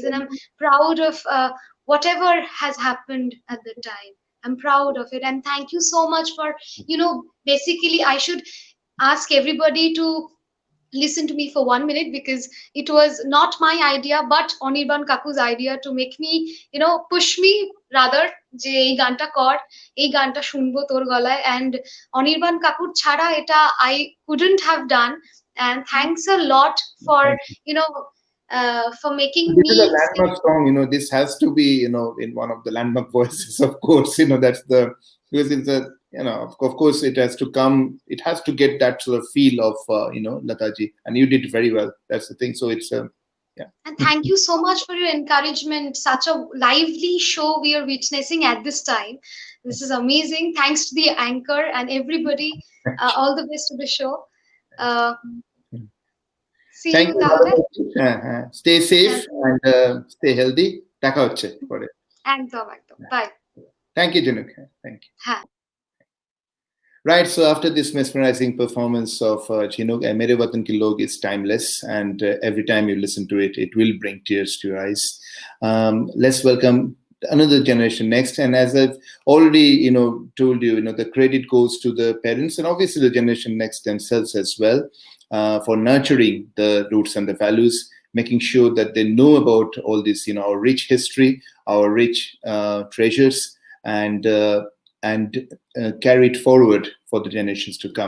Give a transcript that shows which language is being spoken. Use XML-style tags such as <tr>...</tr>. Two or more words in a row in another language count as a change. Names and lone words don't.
<en>And I'm proud of whatever has happened at the time. I'm proud of it, and thank you so much for, basically I should ask everybody to listen to me for 1 minute, because it was not my idea but Anirban Kaku's idea to make me, push me rather,</en> <bn>যে এই গানটা কর, এই গানটা শুনব তোর গলায়, and অনির্বাণ কাকুর ছাড়া এটা</bn> <en>I couldn't have done. And thanks a lot for for making this is a landmark song. This has to be in one of the landmark voices, of course. That's the, because it's a of course it has to come, it has to get that sort of feel of Lataji, and you did very well. That's the thing. So it's yeah. And thank you so much for your encouragement. Such a lively show we are witnessing at this time. This is amazing. Thanks to the anchor and everybody. All the best to the show. See Thank you. Stay safe and stay healthy.</en> <bn>দেখা হচ্ছে পরে। একদম। Bye.</bn> <en>Thank you, Jinuk. Thank you. Right, so after this mesmerizing performance of Chinuk, Mere Watan Ki Log is timeless, and every time you listen to it, it will bring tears to your eyes. Let's welcome another generation next, and as I've already told you, the credit goes to the parents and obviously the generation next themselves as well, for nurturing the roots and the values, making sure that they know about all this, our rich history, our rich treasures, and carry it forward for the generations to come.</en>